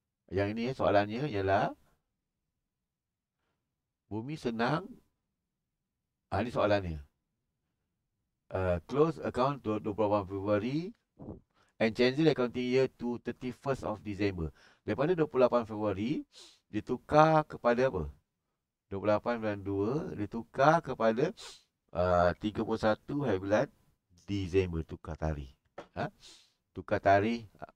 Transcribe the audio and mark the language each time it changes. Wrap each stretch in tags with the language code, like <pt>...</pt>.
<ms>Yang ini soalannya ialah bumi senang. Ini soalannya.</ms> <en>Close account 28 Februari and change the accounting year to 31st of December.</en> <ms>Daripada 28 Februari ditukar kepada apa? 28 bulan 2 ditukar kepada 31 hari bulan Disember. Tukar tarikh. Tukar tarikh.</ms>